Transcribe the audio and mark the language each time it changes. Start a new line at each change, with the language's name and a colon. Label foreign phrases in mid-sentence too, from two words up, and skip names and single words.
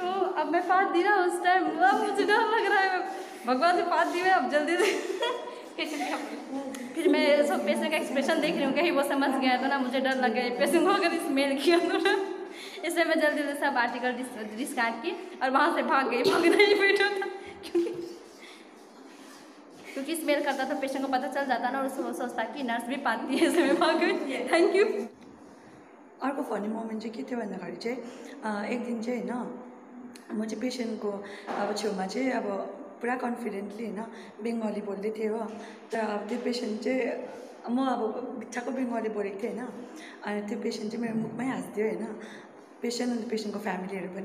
Hindi: अब मैं पात दी ना, उस टाइम मुझे डर लग रहा है, भगवान से पात दी मैं अब जल्दी से फिर मैं सब पेशेंट का एक्सप्रेशन देख रही हूँ, कहीं वो समझ गया तो ना मुझे डर लग गया पेशेंट को अगर स्मेल किया तो ना, इसलिए मैं जल्दी से सब
English: article discard
Hindi: की और वहाँ से भाग गई, भागना ही बैठा था क्योंकि स्मेल करता था, पेशेंट को पता चल जाता ना और उसको सोचता कि नर्स भी पाती है, इसलिए मैं भाग गई।
English: thank you.
Nepali: अर्को
English: funny moment
Nepali: चाहिँ के थियो भन्दाखेरि चाहिँ एक दिन चाहिँ होइन म चाहिँ पेसेन्टको अब छेउमा चाहिँ अब पुरा कन्फिडेन्टली होइन बङ्गाली बोल्दै थिएँ हो। तर अब त्यो पेसेन्ट चाहिँ म अब बित्थाको बङ्गाली बोलेको थिएँ होइन, अनि त्यो पेसेन्ट चाहिँ मेरो मुखमै हाँस्थ्यो होइन, पेसेन्ट अन्त पेसेन्टको फ्यामिलीहरू पनि।